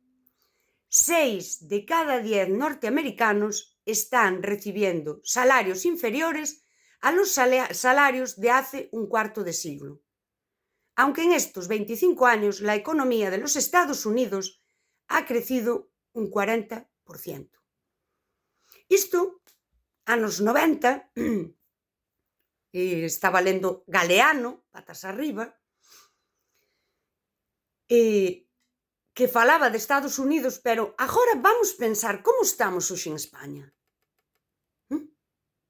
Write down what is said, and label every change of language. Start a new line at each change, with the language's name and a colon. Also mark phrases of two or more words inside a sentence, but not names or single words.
Spanish: 6 de cada 10 norteamericanos están recibiendo salarios inferiores a los salarios de hace un cuarto de siglo. Aunque en estos 25 años la economía de los Estados Unidos ha crecido un 40%.
Galician: Isto, anos 90, estaba lendo Galeano, Patas arriba, que falaba de Estados Unidos, pero agora vamos pensar como estamos hoxe en España.